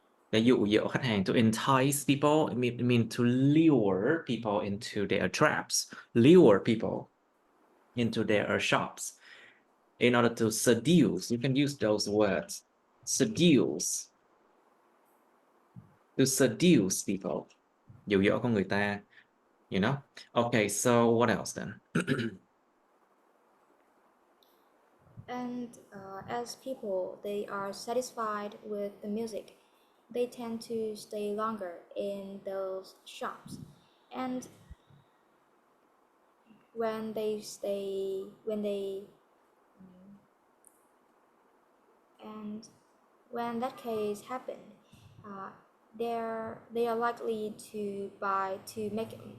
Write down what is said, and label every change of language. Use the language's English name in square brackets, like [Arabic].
[Vietnamese] Để dụ dỗ khách hàng, [English] to entice people, it mean to lure people into their traps, lure people into their shops. In order to seduce, you can use those words. Seduce. To seduce people. [Vietnamese] Dụ dỗ con người ta, [English] you know? Okay, so what else then? and as people they are satisfied with the music, they tend to stay longer in those shops, and when they stay when they and when that case happen, uh, they are likely to buy to make